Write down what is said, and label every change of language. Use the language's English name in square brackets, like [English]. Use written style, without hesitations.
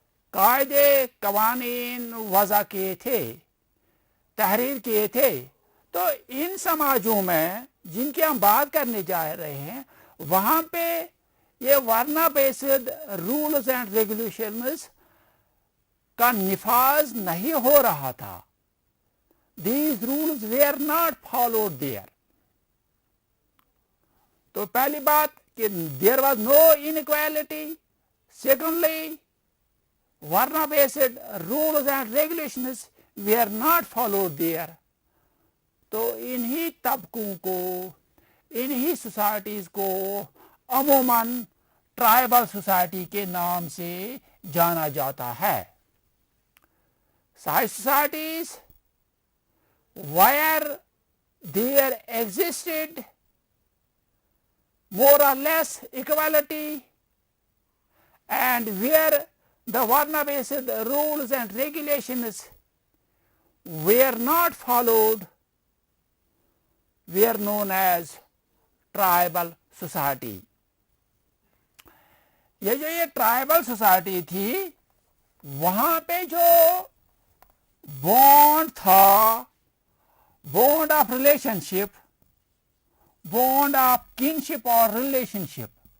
[Urdu] قاعدے قوانین وضع کیے تھے، تحریر کیے تھے. تو ان سماجوں میں جن کی ہم بات کرنے جا رہے ہیں وہاں پہ یہ ورنا بیسڈ رولز اینڈ ریگولیشنز کا نفاذ نہیں ہو رہا تھا. [English] These rules were not followed there. [Urdu] تو پہلی بات کہ [English] there was no inequality. Secondly, Varna based rules and regulations were not followed there. [Urdu] تو انہی طبقوں کو، انہی سوسائٹیز کو عموماً ٹرائبل سوسائٹی کے نام سے جانا جاتا ہے. [English] Such societies where there existed more or less equality and where the Varna based rules and regulations were not followed were known as tribal society. [Urdu] یہ ٹرائبل سوسائٹی تھی وہاں پہ جو بونڈ تھا، bound of relation ship, bound of kinship اور relation شپ،